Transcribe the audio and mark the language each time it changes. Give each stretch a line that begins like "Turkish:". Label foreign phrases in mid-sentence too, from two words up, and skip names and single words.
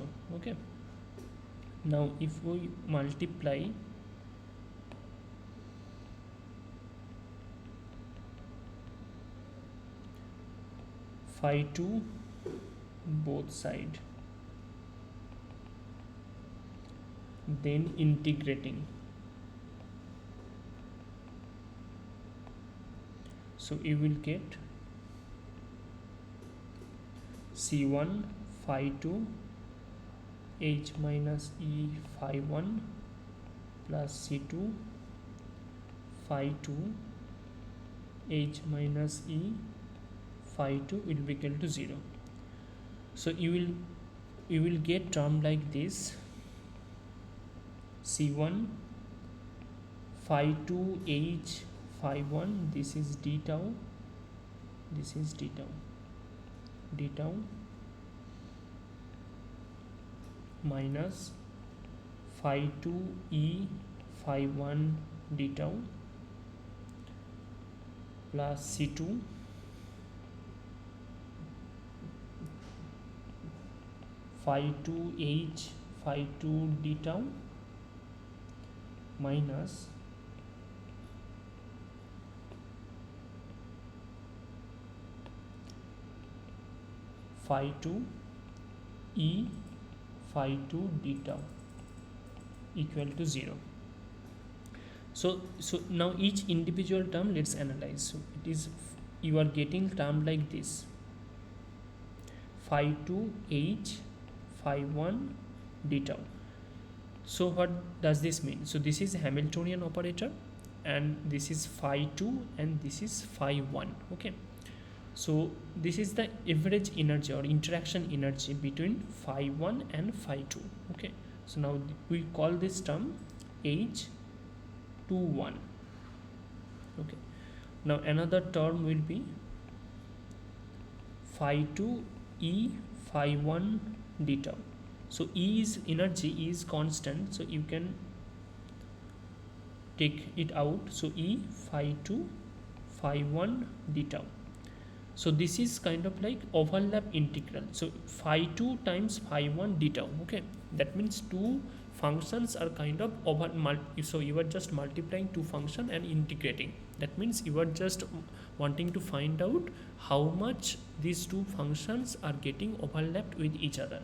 English: Okay, now if we multiply phi 2 both side, then integrating, so you will get C1 phi 2 H minus E phi 1 plus C2 phi 2 H minus E phi 2 will be equal to 0. So you will get term like this: C1 phi 2 H phi 1, this is d tau, this is d tau, d tau minus phi 2 E phi 1 d tau plus C2 phi 2 H phi 2 d tau minus phi 2 E phi 2 d tau equal to 0. So now each individual term let's analyze. So it is, you are getting term like this: phi 2 H phi 1 d tau. So what does this mean? So this is Hamiltonian operator, and this is phi 2 and this is phi 1. Okay, so this is the average energy or interaction energy between phi 1 and phi 2. Okay, so now we call this term H21. Okay, now another term will be phi 2 E phi 1 d tau. So E's energy is constant, so you can take it out. So E phi 2 phi 1 d tau. So this is kind of like overlap integral. So phi 2 times phi 1 d tau. Okay, that means two functions are kind of so you are just multiplying two functions and integrating. That means you are just wanting to find out how much these two functions are getting overlapped with each other.